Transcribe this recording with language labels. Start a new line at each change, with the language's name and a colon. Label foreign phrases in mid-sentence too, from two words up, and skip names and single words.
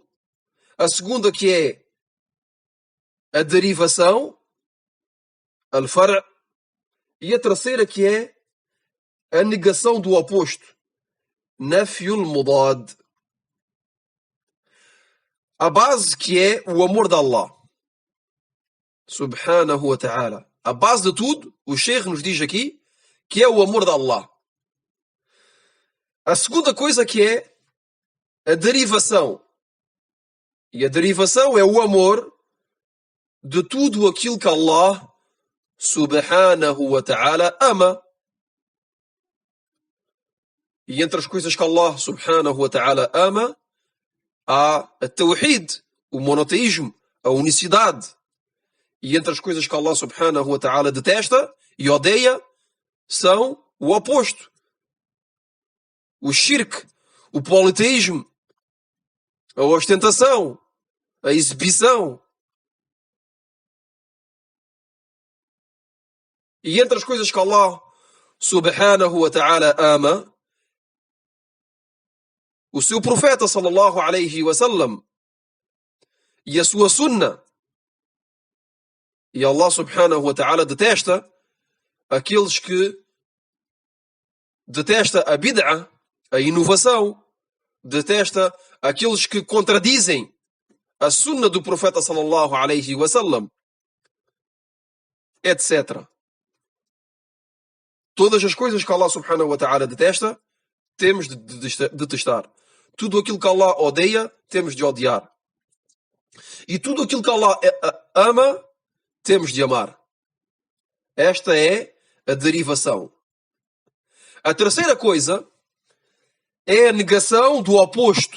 Portuguese: A segunda que é a derivação, al-far'. E a terceira que é a negação do oposto,
Arabic: نفي المضاد.
Portuguese: A base que é o amor de Allah
Arabic: سبحانه وتعالى.
Portuguese: A base de tudo, o Sheikh nos diz aqui, que é o amor de Allah. A segunda coisa que é a derivação. E a derivação é o amor de tudo aquilo que Allah
Arabic: سبحانه وتعالى
Portuguese: ama. E entre as coisas que Allah
Arabic: سبحانه وتعالى
Portuguese: ama, há a tawhid, o monoteísmo, a unicidade. E entre as coisas que Allah
Arabic: سبحانه وتعالى
Portuguese: detesta e odeia, são o oposto. O shirk, o politeísmo, a ostentação, a exibição. E entre as coisas que Allah
Arabic: سبحانه وتعالى
Portuguese: ama, o seu profeta
Arabic: صلى الله عليه وسلم
Portuguese: e a sua sunna. E Allah
Arabic: سبحانه وتعالى
Portuguese: detesta aqueles que detesta a bid'a, a inovação, detesta aqueles que contradizem a sunna do profeta
Arabic: صلى الله عليه وسلم,
Portuguese: etc. Todas as coisas que Allah
Arabic: سبحانه وتعالى
Portuguese: detesta, temos de detestar. Tudo aquilo que Allah odeia, temos de odiar. E tudo aquilo que Allah ama, temos de amar. Esta é a derivação. A terceira coisa é a negação do oposto.